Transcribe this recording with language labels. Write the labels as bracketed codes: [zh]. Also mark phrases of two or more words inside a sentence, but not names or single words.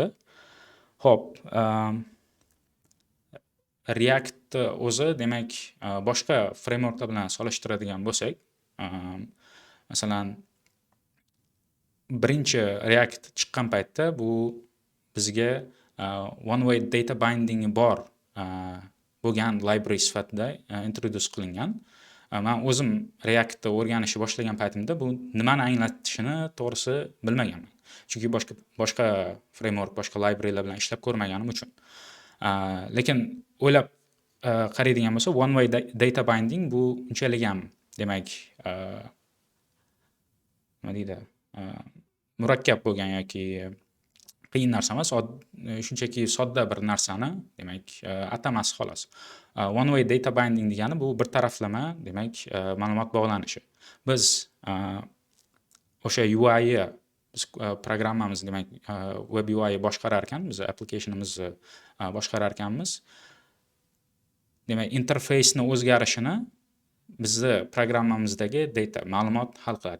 [uz] Hop, React o'zi demak boshqa frameworklar bilan solishtiradigan bo'lsak, masalan, birinchi React chiqqan paytda bu bizga [en] one way data binding [uz] bor bo'lgan library sifatida introduce qilingan. Men o'zim React'ni o'rganishni boshlagan paytimda bu nimani anglatishini to'g'risi bilmaganman. Chunki boshqa framework, boshqa librarylar bilan ishlab ko'rmaganim uchun. Lekin o'ylab qaraydigan bo'lsa, [en] one way data binding [uz] bu unchalik ham demak nima deydi, murakkab bo'lgan yoki qiyin narsa emas, shunchaki sodda bir narsani demak atamasi xolos. [en] One way data binding [uz] degani bu bir taraflama, demak ma'lumot bog'lanishi. Biz o'sha UI biz programmamiz, demak [en] web UI [uz] boshqarar ekanmiz, applicationimizni boshqarar ekanmiz. Demak, interface'ni o'zgarishini bizni programmamizdagi data, ma'lumot hal qiladi.